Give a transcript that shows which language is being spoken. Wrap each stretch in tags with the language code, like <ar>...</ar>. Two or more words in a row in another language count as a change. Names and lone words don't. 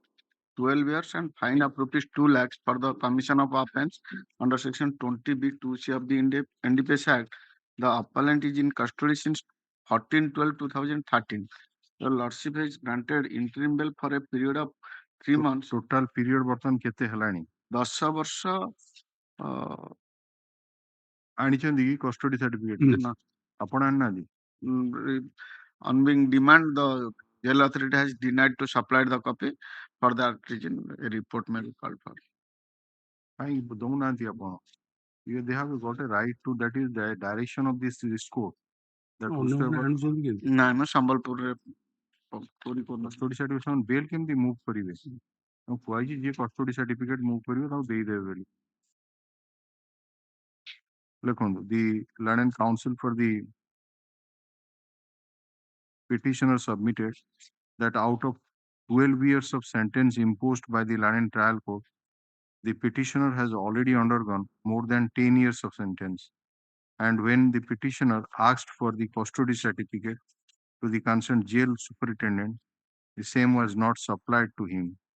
<en>12 years and fine of rupees 2 lakhs for the commission of offence under section 20B2C of the NDPS Act. The appellant is in custody since 14/12/2013. The Lordship has granted interim bail for a period of 3 months. total period</en> <or>ବର୍ତ୍ତମାନ କେତେ ହେଲାଣି 10 ବର୍ଷ ଆଣିଛନ୍ତି କି</or> <en>custody certificate</en> <or>ନା। ଆପଣ ଆଣିନାହାନ୍ତି</or> <en>on being demand, the jail authority has denied to supply the copy. For that reason, a report may be called for.</en> <or>କାହିଁକି ଦଉନାହାନ୍ତି ଆପଣ</or> <en>they have got a right to, that is the direction of this court that</en> <or>ନାଇଁ ମ ସମ୍ବଲପୁରରେ କଷ୍ଟଡି ସାର୍ଟିଫିକେଟ ସେମାନେ ବେଲ୍ କେମିତି ମୁଭ୍ କରିବେ ତାଙ୍କୁ କୁହାଯାଇଛି ଯିଏ କଷ୍ଟଡି ସାର୍ଟିଫିକେଟ ମୁଭ୍ କରିବେ ତାଙ୍କୁ ଦେଇଦେବେ ବୋଲି ଲେଖନ୍ତୁ</or> <en>the learned counsel for the petitioner submitted that out of 12 years of sentence imposed by the learned trial court, the petitioner has already undergone more than 10 years of sentence. And when the petitioner asked for the custody certificate to the concerned jail superintendent, the same was not supplied to him.</en>